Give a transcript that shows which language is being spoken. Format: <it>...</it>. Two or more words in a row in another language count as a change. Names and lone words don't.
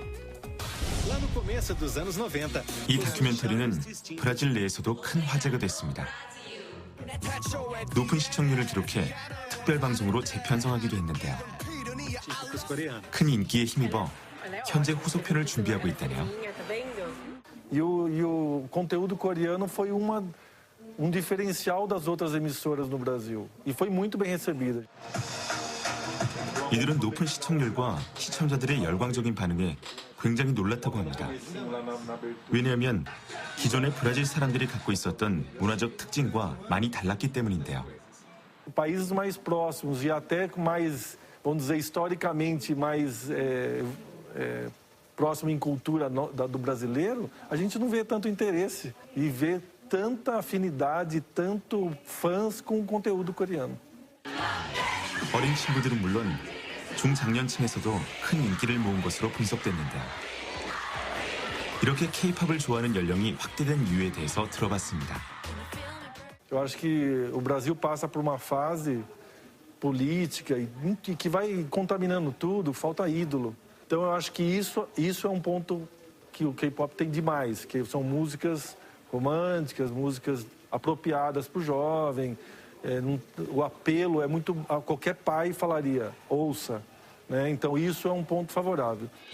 <ko>이 다큐멘터리는 브라질 내에서도 큰 화제가 됐습니다. 높은 시청률을 기록해 특별 방송으로 재편성하기도 했는데요. 큰 인기에 힘입어 현재 후속편을 준비하고 있다네요.</ko> <pt>E o conteúdo coreano foi diferencial das outras emissoras no Brasil. E foi muito bem recebida.</pt> <ko>이들은 높은 시청률과 시청자들의 열광적인 반응에 굉장히 놀랐다고 합니다. 왜냐하면 기존의 브라질 사람들이 갖고 있었던 문화적 특징과 많이 달랐기 때문인데요.</ko> <pt>Países mais próximos e até mais, vamos dizer, historicamente mais próximo em cultura do brasileiro, a gente não vê tanto interesse e vê tanta afinidade, tanto fãs com o conteúdo coreano.</pt> <ko>어린 친구들은 물론 중장년층에서도 큰 인기를 모은 것으로 분석됐는데요. 이렇게 K-팝을 좋아하는 연령이 확대된 이유에 대해서 들어봤습니다.</ko> <pt>Eu acho que o Brasil passa por uma fase política que vai contaminando tudo, falta ídolo. Então eu acho que isso é um ponto que o K-pop tem demais, que são músicas românticas, músicas apropriadas para o jovem. O apelo é muito... Qualquer pai falaria, ouça. 네, então isso é um ponto favorável.</pt>